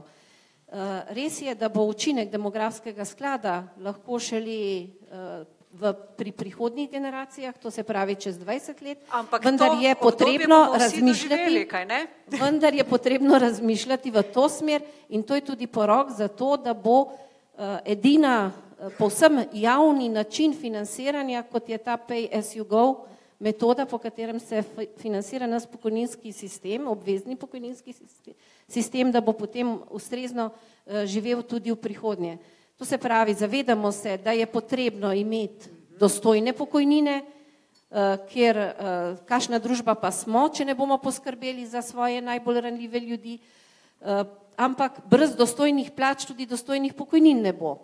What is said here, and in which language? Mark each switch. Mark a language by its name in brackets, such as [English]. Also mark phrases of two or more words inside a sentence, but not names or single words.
[Slovenian] Res je, da bo učinek demografskega sklada lahko šele pri prihodnjih generacijah, to se pravi čez 20 let, vendar je potrebno razmišljati v to smer in to je tudi porok za to, da bo edina povsem javni način financiranja, kot je ta [English] Pay as you go [Slovenian] metoda, po katerem se financira naš pokojninski sistem, obvezni pokojninski sistem, da bo potem ustrezno živel tudi v prihodnje. To se pravi, zavedamo se, da je potrebno imeti dostojne pokojnine, ker kakšna družba pa smo, če ne bomo poskrbeli za svoje najbolj ranljive ljudi, ampak brez dostojnih plač tudi dostojnih pokojnin ne bo.